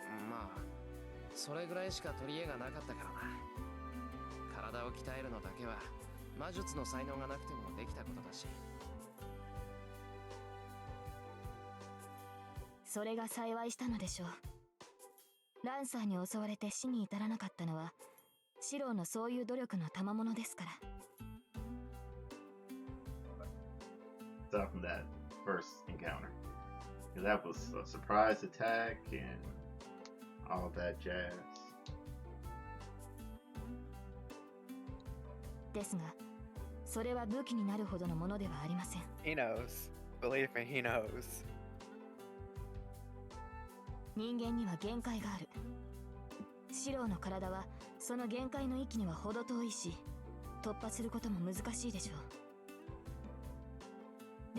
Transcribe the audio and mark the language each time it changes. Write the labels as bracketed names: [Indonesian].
[Japanese] まあそれぐらいしか取り柄がなかったからな。体を鍛えるのだけは魔術の才能がなくてもできたことだし。それが幸いしたのでしょう。ランサーに襲われて死に至らなかったのはシロウのそういう努力の賜物ですから。 [English] Stuff from that first encounter, because that was a surprise attack and all that jazz. [Japanese] ですが、それは武器になるほどのものではありません。 [English] He knows. Believe me, he knows. [Japanese] 人間には限界がある。シロウの体はその限界の域には程遠いし、突破することも難しいでしょう。